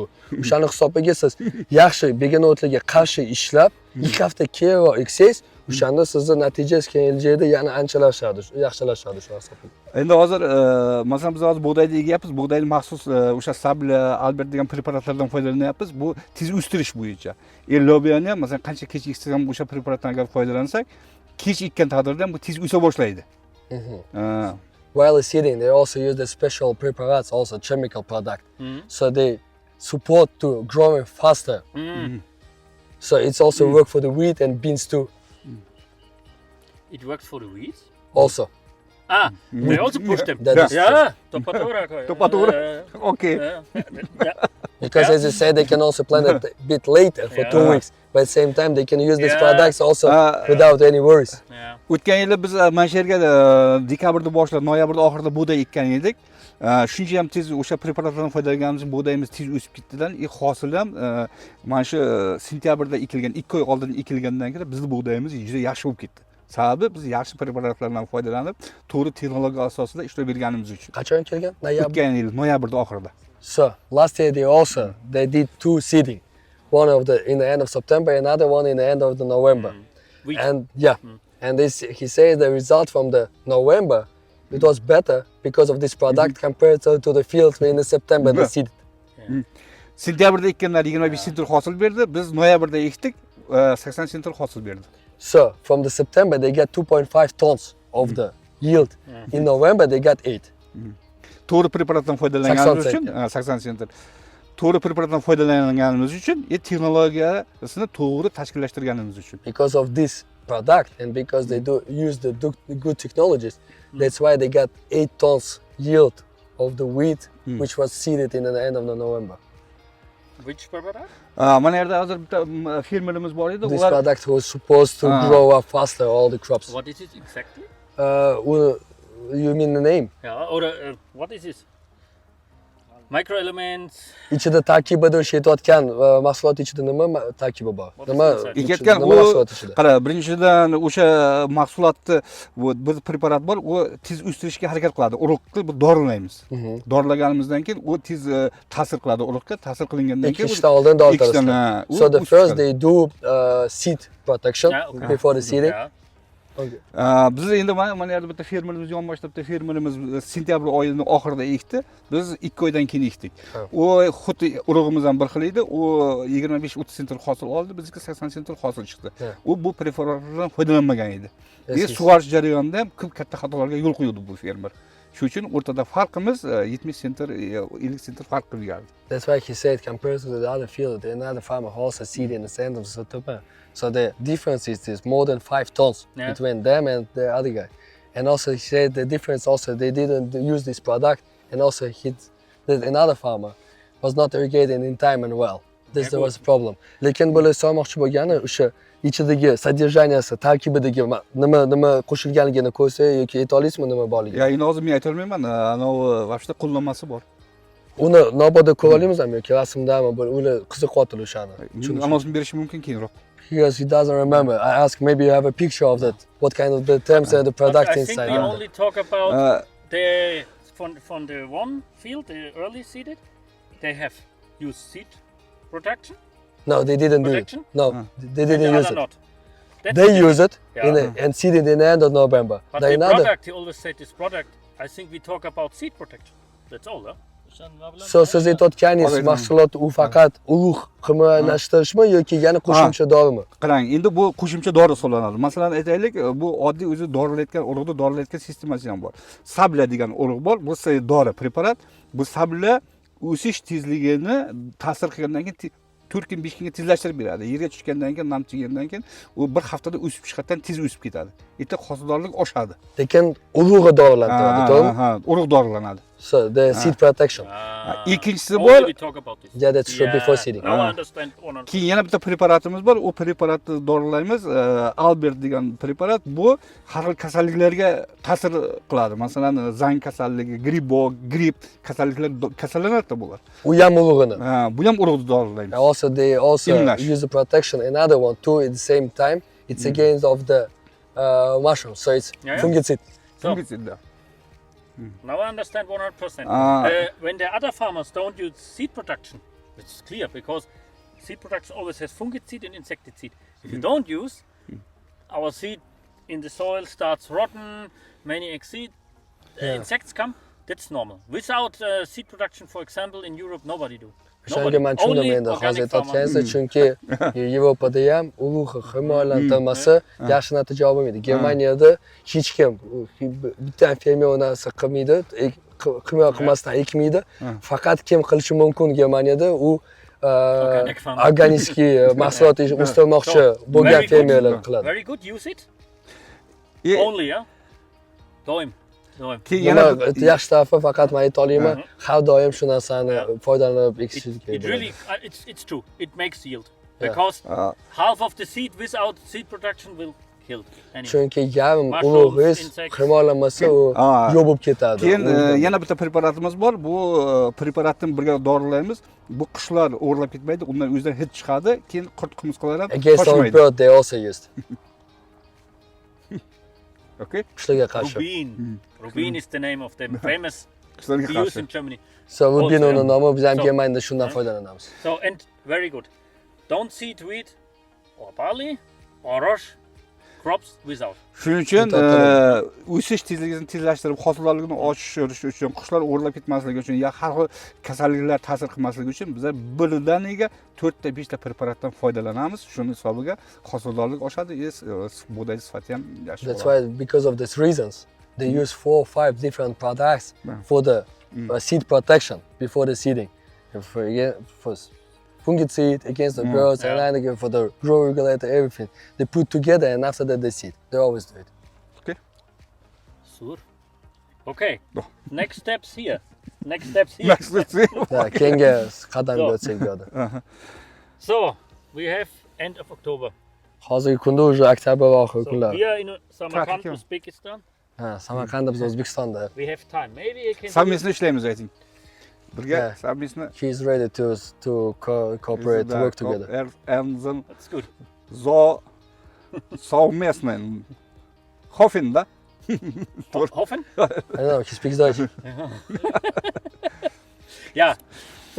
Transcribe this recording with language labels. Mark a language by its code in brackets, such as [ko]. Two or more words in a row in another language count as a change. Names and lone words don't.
[uz] O'shani hisobiga siz yaxshi begonotlarga qarshi ishlab, 2 hafta keyinroq eksangiz, o'shanda sizni natijangiz kelajakda yana anchalashardi, yaxshilashadi shu hisobda. Endi hozir masalan biz hozir bug'doyni ekyapmiz. Bug'doyni maxsus o'sha Sabla, Albert degan preparatlardan foydalanyapmiz. Bu tez o'stirish bo'yicha. Lobiyani ham masalan qancha kech eksak ham o'sha preparatdan agar foydalansak, kech ekkan taqdirda ham bu tez o'sa boshlaydi. [en] While seeding, they also use the special preparats, also chemical product. So they support to growing faster. So it's also work for the wheat and beans too. It works for the weeds. Also, Ah, they also push them. That is Yeah, topatura. Topatura. Okay. because as you said, they can also plant it a bit later for 2 Yeah. weeks. But at the same time, they can use these Yeah. products also without any worries. Yeah. [uz] O'tgan yili biz mana shu yerga dekabrda boshlab, noyabrda oxirida bug'doy ekkan edik. Shuncha ham tez o'sha preparatlardan foydalanganimiz bug'doyimiz tez o'sib ketdidan, hosil ham mana shu sentyabrda ekilgan, 2 oy oldin ekilgandan keyin bizning bug'doyimiz juda yaxshi bo'lib ketdi. Sababi biz yaxshi preparatlardan foydalanib, to'g'ri texnologiya asosida ishlab berganimiz uchun. Qachon kelgan? Noyabr. O'tgan yil noyabrda oxirida. [en] So last year they did 2 seeding. One of the in the end of September, another one in the end of the November. Wheat. And yeah, and this he says the result from the November it was better because of this product compared to the field in the September they seeded. [uz] Sentyabrda ekkanlar 25 sentr hosil berdi. Biz noyabrda ekdik, 80 sentr hosil berdi. [en] So from the September they get 2.5 tons of the yield. In November they got 8. [uz] To'g'ri preparatdan foydalanganimiz uchun 80 sentr. To'g'ri preparatdan foydalanganimiz uchun, texnologiyasini to'g'ri tashkillashtirganimiz uchun. [en] Because of this product and because they do use the good technologies, that's why they got 8 tons yield of the wheat which was seeded in the end of the November. Which preparat? [uz] Mana yerda hozir bitta fermerimiz bor edi. [en] This product was supposed to grow up faster all the crops. What is it exactly? You mean the name? Yeah, or what is this? Microelements. [uz] Ichida tarkibida o'sha aytayotgan mahsulot ichida nima tarkibi bor? Nima Ekayotgan nima mahsulot ichida? qara, birinchidan o'sha mahsulotni bir preparat bor, u tez o'stirishga harakat qiladi. Urug'ni bu dorilaymiz. Dorilaganimizdan keyin u tez ta'sir qiladi urug'ga. Ta'sir qilingandan keyin Ekishdan oldin doritarasiz. [en] So the first they do seed protection Yeah, okay. before the seeding. Yeah. [uz] Biz endi mana yerda bitta fermerimiz yonboshda bitta fermerimiz sentyabr oyining oxirida ekdi. Biz 2 oydan keyin ekdik. U xuddi urug'imiz ham bir xil edi. U 25-30 sentr hosil oldi, bizga 80 sentr hosil chiqdi. U bu preparatlardan foydalanmagan edi. Sug'orish jarayonida ham ko'p katta xatolarga yo'l qo'ydi bu fermer. Shuning uchun o'rtada farqimiz 70 sentr, 50 sentr farq qilgan. [en] That's why he said compared to the other field, another farmer also seed in the end of September. So the difference is more than 5 tons between them and the other guy. And also he said the difference also they didn't use this product, and also another farmer was not irrigating in time and well. This was a problem. [uz] Lekin bular so'moqchi bo'lgani o'sha ichidagi sodержанияsi, tarkibidagi nima qo'shilganligini ko'rsa yoki ayta olasizmi nima borligini? Ya, endi hozir men ayta olmayman. Anavi vaqtda qo'llanmasi bor. Uni nobodda ko'ra olamizmi yoki rasmdami? Ular qiziqyapti o'shani. Anonsini berish mumkin keyinroq. [en] Because he doesn't remember. I asked maybe you have a picture of that. What kind of the terms and the product I think inside. we only talk about the from the one field, the early seeded. They have used seed protection. No, they didn't do it. Protection? No, they didn't the use other it. not. That's They the use it and seed it in the end of November. But The the another, product, he always said this product. I think we talk about seed protection. That's all, huh? [uz] Siz aytayotganingiz Olay, mahsulot u faqat urug' himoyalashtirishmi yoki yana qo'shimcha dorimi? qarang, endi bu qo'shimcha dori hisoblanadi. Masalan, aytaylik, bu oddiy o'zi dorilayotgan urug'ni dorilayotgan sistemasi ham bor. Sabla degan urug' bor. Bu dori preparat. Bu sabla o'sish tezligini ta'sir qilgandan keyin 4 kun 5 kunga tezlashtirib beradi. Yerga tushgandan keyin, nam chiqqandan keyin u bir haftada o'sib chiqatdan tez o'sib ketadi. Erta hosildorlik oshadi. Lekin urug'i dorilantiradi, to'g'rimi? Ha, urug' dorilanadi. [en] So the seed protection. [uz] Ikkinchisi [en] Only [uz] bor, [en] we talk about this. Yeah, that's true before seeding. Now I understand 100%. [uz] keyin yana bitta preparatimiz bor. U preparatni dorilaymiz. Albert degan preparat. Bu har xil kasalliklarga ta'sir qiladi. Masalan, zang kasalligi, gripp kasalliklar kasallanadi bular. U ham urug'ini. Ha, bu ham urug'ni dorilaymiz. [en] Also they also [uz] Emlash. [en] use the protection another one too at the same time. It's against of the mushroom, so it's Yeah. fungicide. So, Fungicide. now I understand 100%. Ah. When the other farmers don't use seed production, it's clear because seed production always has fungicide and insecticide. If you don't use, our seed in the soil starts rotten, many insects come, that's normal. Without seed production, for example, in Europe, nobody do. [uz] O'shanga men tushundim [en] Only [uz] endi hozir [en] organic farmer. [uz] aytayotganingizni, chunki Yevropada ham urug' himoyalantirmasi yaxshi natija olmaydi. Germaniyada hech kim bitta fermer u narsa qilmaydi, himoya qilmasdan ekmaydi. Faqat kim qilishi mumkin Germaniyada u [en] Organic farmer. [uz] organik mahsulot o'stirmoqchi bo'lgan [en] Very good. [uz] fermerlar qiladi. [en] Very good, use it. E, Only, yeah? [uz] Doim. keyin yana Nima yaxshi tarafi faqat men ayta olaman, har doim shu narsani foydalanib ekish [en] It [uz] kerak. [en] really, it's true. It makes yield. Because Ah. half of the seed without seed production will kill. Anyway. [uz] Chunki yarim [en] Mushrooms, [uz] ulug'ingiz [en] insects. [uz] himoyalanmasa u Ah. yo'q bo'lib ketadi. keyin yana bitta preparatimiz bor. Bu preparatni birga dorilaymiz. Bu qushlar o'g'irlab ketmaydi. Undan o'zidan hid chiqadi. Keyin qurt qumursqalar ham [en] Against all [uz] qochmaydi. [en] bird they also used. Okay? [uz] Qushlarga qarshi. Rubin. [en] Rubin is the name of the famous [uz] Qushlarga [en] we use [uz] qarshi. [en] in Germany. So rubin Also, [uz] uni nomi biz ham [en] so- [uz] Germaniyada shundan foydalanamiz. [en] So, and very good. Don't seed wheat or barley or rush crops without. [uz] Shuning uchun To'xtatadi. o'sish tezligini tezlashtirib, hosildorlikni oshirish uchun, qushlar o'g'irlab ketmasligi uchun, ya har xil kasalliklar ta'sir qilmasligi uchun biz birdaniga 4 ta 5 ta preparatdan foydalanamiz. Shuning hisobiga hosildorlik oshadi, bug'doy sifati ham yaxshi [en] That's [uz] bo'ladi. [en] why because of these reasons they use 4 or 5 different products for the seed protection before the seeding. And for fungicide against the birds and then again for the grow regulator, everything. They put together and after that they seed. They always do it. Sur. Okay. Next steps here. Next steps here. Yeah, [uz] keyingi qadamga [en] So. [uz] o'tsak bo'ladi. [en] So, we have end of October. [uz] Hozirgi kunda уже oktyabr oxirgi [en] So, [uz] kunlar. [en] here in Samarkand, Pratik, Uzbekistan, [uz] Ha, Samarqandda biz O'zbekistonda. [en] we have time. Maybe you can. [uz] Savmesni ishlaymiz ayting. Birga [en] Yeah. [uz] savmesni [en] He's ready to cooperate, to work together. Ernzen That's good. so savmesmen. Hoffen da. Hoffen? I don't know, he speaks Dutch. Yeah. So,